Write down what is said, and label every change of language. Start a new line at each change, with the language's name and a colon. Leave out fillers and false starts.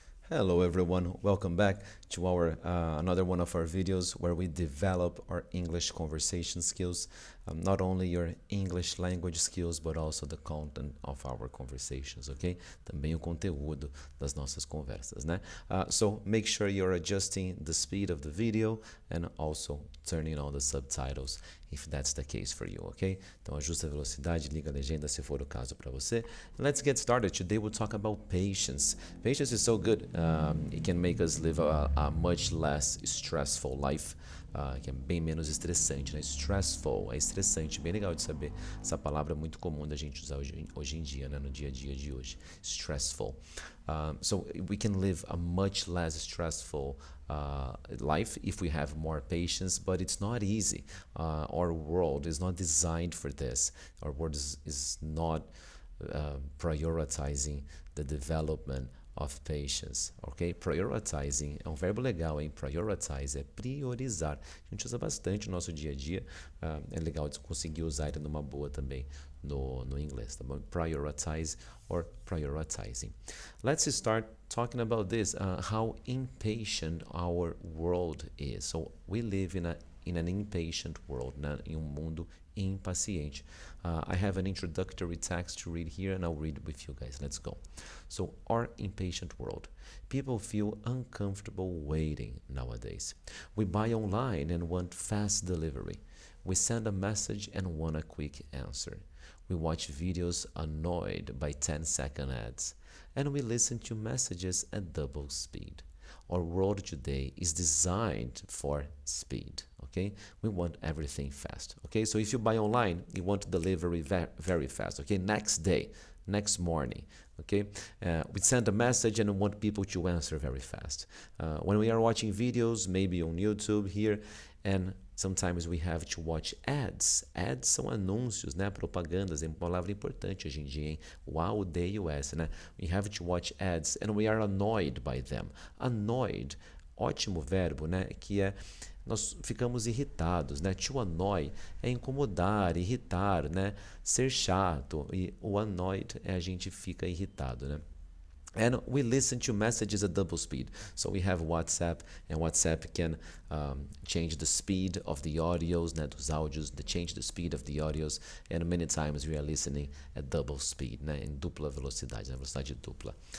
English: Hello everyone, welcome back to our another one of our videos where we develop our English conversation skills, not only your English language skills, but also the content of our conversations, okay?
Portuguese: Também o conteúdo das nossas conversas, né?
English: So make sure you're adjusting the speed of the video and also turning on the subtitles if that's the case for you, okay?
Portuguese: Então ajusta a velocidade, liga a legenda se for o caso para você.
English: Let's get started. Today we'll talk about patience. Patience is so good. It can make us live a much less stressful life.
Portuguese: Que é bem menos estressante, né? Stressful é estressante, bem legal de saber. Essa palavra é muito comum da gente usar hoje em dia, né? No dia a dia de hoje.
English: Stressful. So we can live a much less stressful life if we have more patience, but it's not easy. Our world is not designed for this. Our world is not prioritizing the development of patience, ok?
Portuguese: Prioritizing é um verbo legal, hein? Prioritize é priorizar. A gente usa bastante no nosso dia a dia. É legal de conseguir usar ele numa boa também no inglês, tá bom?
English: Prioritize or prioritizing. Let's start talking about this, how impatient our world is. So we live in an impatient world, né?
Portuguese: Em um mundo impaciente.
English: I have an introductory text to read here and I'll read it with you guys. Let's go. So, our impatient world. People feel uncomfortable waiting nowadays. We buy online and want fast delivery. We send a message and want a quick answer. We watch videos annoyed by 10-second ads. And we listen to messages at double speed. Our world today is designed for speed, okay? We want everything fast, okay? So if you buy online, you want delivery very fast, okay? Next day, next morning, okay? We send a message and want people to answer very fast. When we are watching videos, maybe on YouTube here, and sometimes we have to watch ads.
Portuguese: Ads são anúncios, né? Propagandas, é uma palavra importante hoje em dia, hein? Uau, odeio essa, né?
English: We have to watch ads and we are annoyed by them.
Portuguese: Annoyed, ótimo verbo, né? Que é nós ficamos irritados, né? To annoy é incomodar, irritar, né? Ser chato. E o annoyed é a gente fica irritado, né?
English: And we listen to messages at double speed. So we have WhatsApp, and WhatsApp can change the speed of the audios, né,
Portuguese: dos áudios,
English: change the speed of the audios, and many times we are listening at double speed, né,
Portuguese: em dupla velocidade, na velocidade dupla.